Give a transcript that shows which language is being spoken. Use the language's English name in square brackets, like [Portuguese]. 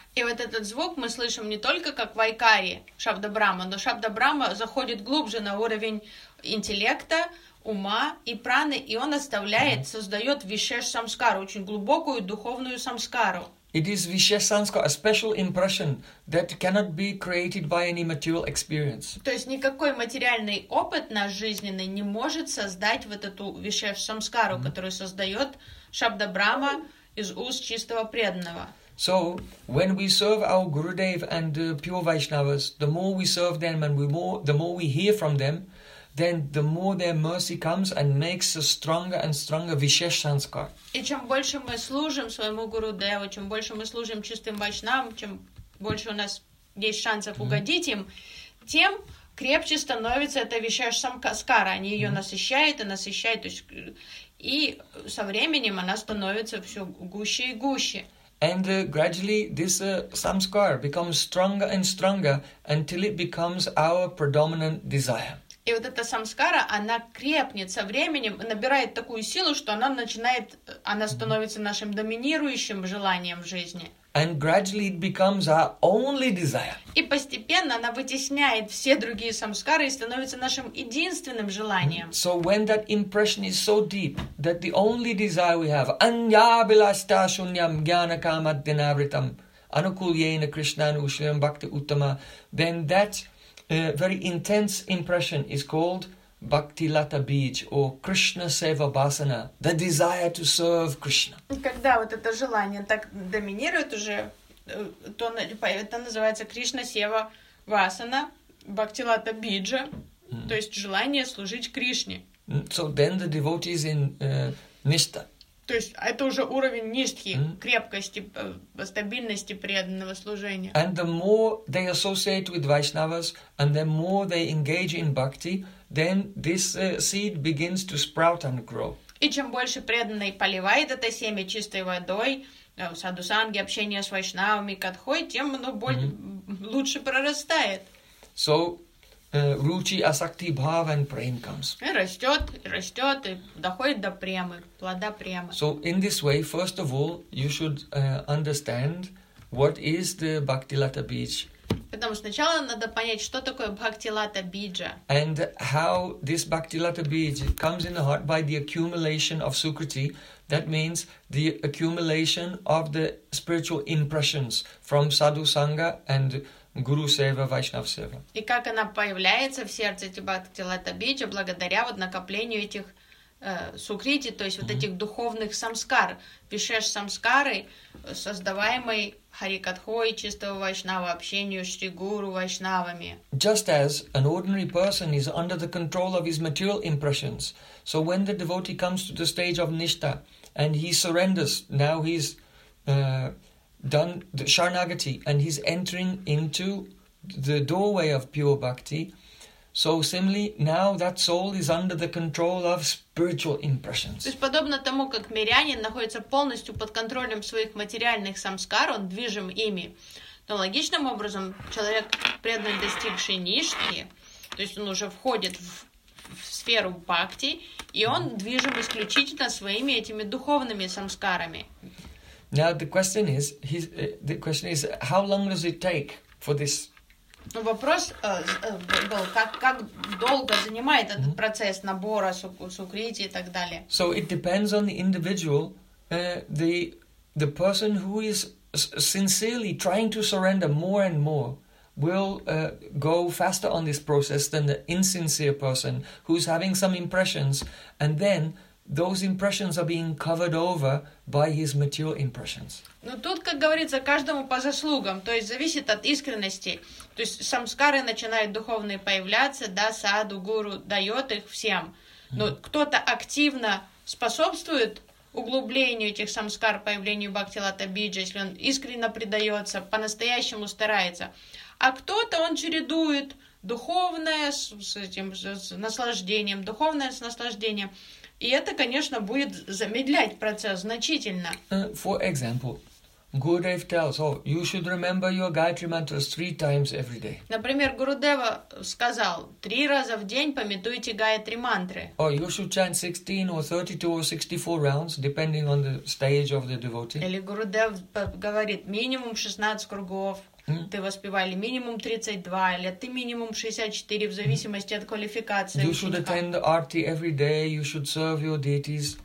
[Russian] И вот этот звук мы слышим не только как вайкари Шабда Брахма, но Шабда Брахма заходит глубже на уровень интеллекта, ума и праны, и он оставляет, создает вишеш самскару, очень глубокую духовную самскару. [English] It is vishesh sanskar, a special impression that cannot be created by any material experience. [Russian] То есть никакой материальный опыт наш жизненный не может создать вот эту вишеш самскару, которую создает Шабда Брахма из уст чистого преданного. [English] So, when we serve our Gurudev and pure Vaishnavas, the more we serve them and the more we hear from them, then the more their mercy comes and makes a stronger and stronger vishesh sanskar. [Russian] И чем больше мы служим своему Гурудеву, чем больше мы служим чистым Вайшнавам, чем больше у нас есть шансов угодить им, тем крепче становится эта вишеш самскара. Они ее насыщают и насыщают, то есть, и со временем она становится все гуще и гуще. [English] And gradually this samskar becomes stronger and stronger until it becomes our predominant desire. [Russian] И вот эта самскара, она крепнет со временем, набирает такую силу, что она начинает, она становится нашим доминирующим желанием в жизни. [English] And gradually it becomes our only desire. [Russian] И постепенно она вытесняет все другие самскары и становится нашим единственным желанием. [English] So when that impression is so deep that the only desire we have, [Sanskrit] anya bilasta shunyam jnana kamat dinavritam anukulyena krishnan ushyam bhakti uttama, [English] then that very intense impression is called Bhakti Lata Beej, or Krishna Seva Basana, the desire to serve Krishna. [Russian] Когда вот это желание так доминирует уже, то это называется Krishna Seva Basana, Bhakti Lata Beej, то есть желание служить Кришне. [English] So then the devotee is in Nishta. [Russian] То есть это уже уровень ништхи, крепкости, стабильности преданного служения. [English] And the more they associate with Vaishnavas, and the more they engage in bhakti, then this seed begins to sprout and grow. [Russian] И чем больше преданный поливает это семя чистой водой, садусанги, общение с вайшнавами, катхой, тем оно лучше прорастает. [English] So, ruchi, asakti, bhava, and prema comes. [Russian] И растет, растет, и доходит до премы, плода премы. [English] So, in this way, first of all, you should understand what is the Bhakti Lata Beej. [Russian] Потому сначала надо понять, что такое Bhakti Lata Beeja. [English] And how this Bhakti Lata Beej comes in the heart by the accumulation of Sukriti. That means the accumulation of the spiritual impressions from Sadhu Sangha and Guru Seva, Vaishnava Seva. [Russian] И как она появляется в сердце, эти Bhakti Lata Beej, благодаря вот накоплению этих Сукрити, то есть вот этих духовных самскар, вишеш самскары, создаваемой Харикатхой, чистого Вайшнава, общению с Шри Гуру Вайшнавами. [English] Just as an ordinary person is under the control of his material impressions, so when the devotee comes to the stage of Nishta and he surrenders, now he's done the Sharanagati and he's entering into the doorway of pure bhakti, So similarly, now that soul is under the control of spiritual impressions. [Russian] То есть подобно тому, как мирянин находится полностью под контролем своих материальных самскар, он движим ими, то логичным образом человек, преданный достигший нишки, то есть он уже входит в сферу бхакти, и он движим исключительно своими этими духовными самскарами. [English] Now the question is, how long does it take for this? [Russian] Ну вопрос был, как долго занимает этот процесс набора сукрити и так далее. [English] So it depends on the individual, the person who is sincerely trying to surrender more and more will go faster on this process than the insincere person who's having some impressions and then those impressions are being covered over by his material impressions. [Russian] Ну тут, как говорится, каждому по заслугам, то есть зависит от искренности. То есть самскары начинают духовные появляться, да, саду, гуру дает их всем. Но кто-то активно способствует углублению этих самскар, появлению бхактилата биджа, если он искренне предается, по-настоящему старается. А кто-то он чередует духовное с этим с наслаждением, духовное с наслаждением. И это, конечно, будет замедлять процесс значительно. [English] For example, Gurudev tells, oh, you should remember your Gayatri mantras 3 times every day. [Russian] Например, Гурудева сказал, 3 раза в день памятуйте Гайатри мантры. [English] Or you should chant 16 or 32 or 64 rounds, depending on the stage of the devotee. [Russian] Или Гурудев говорит, минимум 16 кругов. Ты воспевали минимум 32, или ты минимум 64, в зависимости от квалификации. [English] You should attend the arti every day, you should serve your deities.